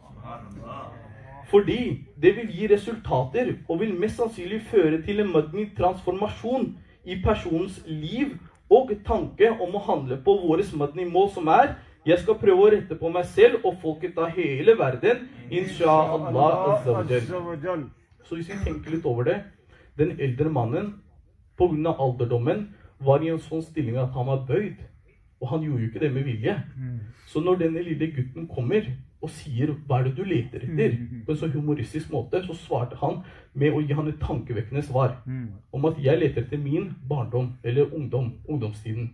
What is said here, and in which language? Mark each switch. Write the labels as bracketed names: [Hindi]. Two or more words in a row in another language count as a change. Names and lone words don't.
[Norwegian] Fordi det vil gi resultater og vil mest sannsynlig føre til en madni transformasjon i personens liv og tanke om å handle på våres madni mål som er jeg skal prøve å rette på meg selv og folket av hele verden, [Arabic] إن شاء الله عز وجل. [Norwegian] Så hvis vi tenker litt over det, den eldre mannen på grunn av alderdommen var i en sånn stilling at han var bøyd, og han gjorde jo ikke det med vilje. Så når denne lille gutten kommer og sier, hva er det du leter etter? På en så humoristisk måte, så svarte han med å gi han et tankevekkende svar om at jeg leter etter min barndom, eller ungdomstiden.